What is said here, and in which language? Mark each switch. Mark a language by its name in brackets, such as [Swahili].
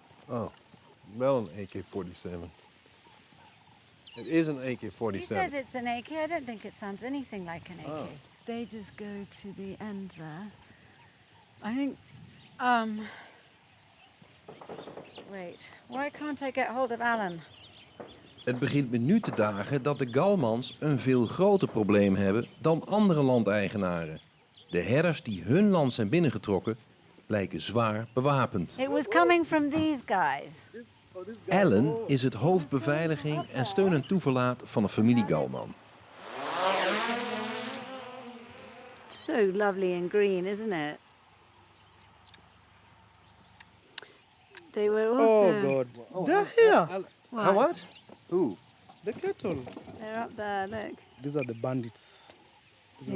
[English] Oh, [Dutch] wel een [English] AK-47. It is an AK-47. He says it's an AK. I don't think it sounds anything like an AK. Oh. They just go to the end there. I think, Wait, why can't I get hold of Alan? [Dutch] Het begint me nu te dagen dat de Gallmans een veel groter probleem hebben dan andere landeigenaren. De herders die hun land zijn binnengetrokken lijken zwaar bewapend. [English] It was coming from these guys. [Dutch] Alan is het hoofd beveiliging en steun en toeverlaat van de familie Gallmann. [English] So lovely and green, isn't it? They were also... Oh God. Oh, They're here. What? Who? The cattle. They're up there, look. These are the bandits. These are